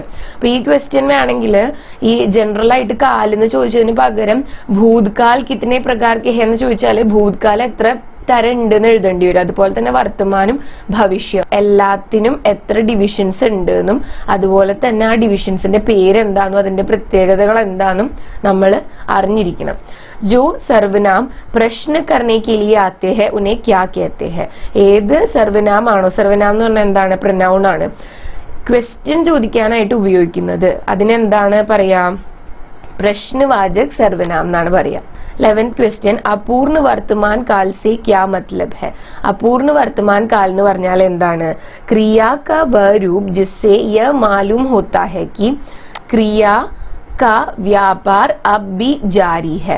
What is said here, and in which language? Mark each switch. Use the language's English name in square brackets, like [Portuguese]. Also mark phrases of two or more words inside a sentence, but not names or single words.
[Malayalam] അപ്പൊ ഈ ക്വസ്റ്റ്യൻ വേണമെങ്കിൽ ഈ ജനറൽ ആയിട്ട് കാലെന്ന് ചോദിച്ചതിന് പകരം [Hindi] भूतकाल कितने प्रकार के हैं [Malayalam] എന്ന് ചോദിച്ചാല് ഭൂത്കാൽ എത്ര തരം ഉണ്ടെന്ന് എഴുതേണ്ടി വരും. അതുപോലെ തന്നെ വർത്തമാനും ഭവിഷ്യം, എല്ലാത്തിനും എത്ര ഡിവിഷൻസ് ഉണ്ട് എന്നും അതുപോലെ തന്നെ ആ ഡിവിഷൻസിന്റെ പേരെന്താണെന്നും അതിന്റെ പ്രത്യേകതകൾ എന്താണെന്നും നമ്മൾ അറിഞ്ഞിരിക്കണം. [Hindi] जो സർവനാം പ്രശ്ന करने के लिए आते हैं उन्हें क्या कहते हैं. [Malayalam] ഏത് സർവനാമാണോ, സർവനാം എന്ന് പറഞ്ഞാൽ എന്താണ്? പ്രനൗൺ ആണ്. ക്വസ്റ്റ്യൻ ചോദിക്കാനായിട്ട് ഉപയോഗിക്കുന്നത് അതിനെന്താണ് പറയാ? [Hindi] प्रश्नवाचक सर्वनाम [Malayalam] എന്നാണ് പറയാ. [Hindi] 11th ക്വസ്റ്റ്യൻ अपूर्ण वर्तमान काल से क्या मतलब है. [Malayalam] അപൂർണ വർത്തമാൻ കാൽ എന്ന് പറഞ്ഞാൽ എന്താണ്? [Hindi] क्रिया का वह रूप जिससे यह मालूम होता है कि क्रिया का व्यापार अब भी जारी है.